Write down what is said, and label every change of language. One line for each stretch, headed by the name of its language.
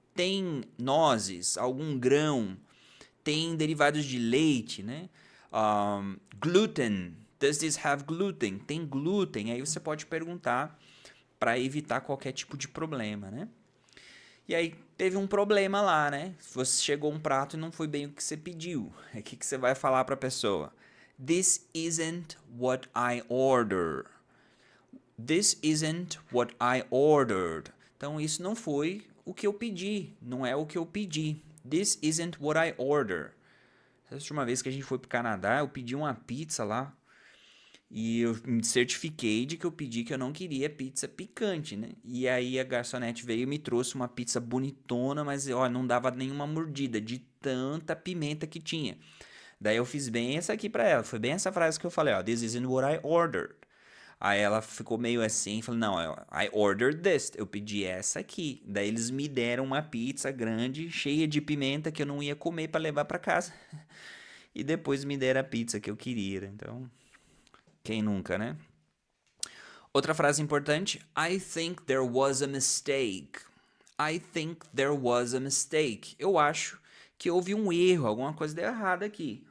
Portuguese: Tem nozes, algum grão? Tem derivados de leite, né? Gluten.
English: Does this have gluten?
Portuguese: Tem glúten. Aí você pode perguntar para evitar qualquer tipo de problema, né? E aí teve um problema lá, né? Você chegou um prato e não foi bem o que você pediu. O que você vai falar para a pessoa?
English: This isn't what I ordered. This isn't what I ordered.
Portuguese: Então isso não foi o que eu pedi, não é o que eu pedi.
English: This isn't what I ordered.
Portuguese: Essa última vez que a gente foi para o Canadá, eu pedi uma pizza lá. E eu me certifiquei de que eu pedi que eu não queria pizza picante, né? E aí a garçonete veio e me trouxe uma pizza bonitona, mas ó, não dava nenhuma mordida de tanta pimenta que tinha. Daí eu fiz bem essa aqui pra ela. Foi bem essa frase que eu falei, ó.
English: This isn't what I ordered.
Portuguese: Aí ela ficou meio assim, falou, não,
English: I ordered this,
Portuguese: eu pedi essa aqui. Daí eles me deram uma pizza grande, cheia de pimenta, que eu não ia comer pra levar pra casa. E depois me deram a pizza que eu queria. Então, quem nunca, né? Outra frase importante,
English: I think there was a mistake. I think there was a mistake.
Portuguese: Eu acho que houve um erro, alguma coisa deu errada aqui.